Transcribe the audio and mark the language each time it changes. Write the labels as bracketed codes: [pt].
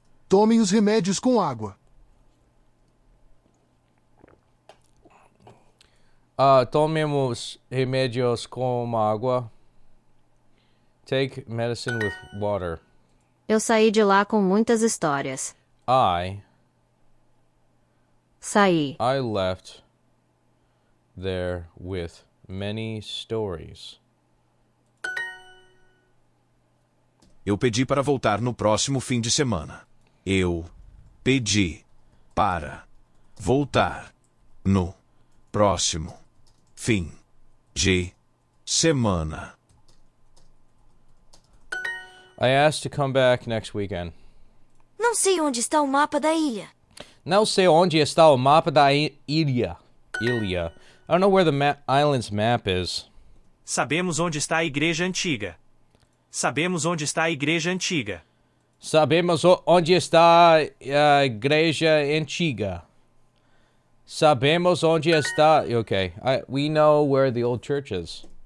[pt] Tomem os remédios com água. Tomemos remédios com água. [en] Take medicine with water. [pt] Eu saí de lá com muitas histórias. Saí. [en] I left there with many stories. [pt] Eu pedi para voltar no próximo fim de semana. Eu pedi para voltar no próximo fim de semana. [en] I asked to come back next weekend. [pt] Não sei onde está o mapa da ilha. Não sei onde está o mapa da ilha. Ilha. [en] I don't know where the island's map is. [pt] Sabemos onde está a igreja antiga. Sabemos onde está a igreja antiga. Sabemos onde está a igreja antiga. Sabemos onde está... [en] Okay, we know where the old church is.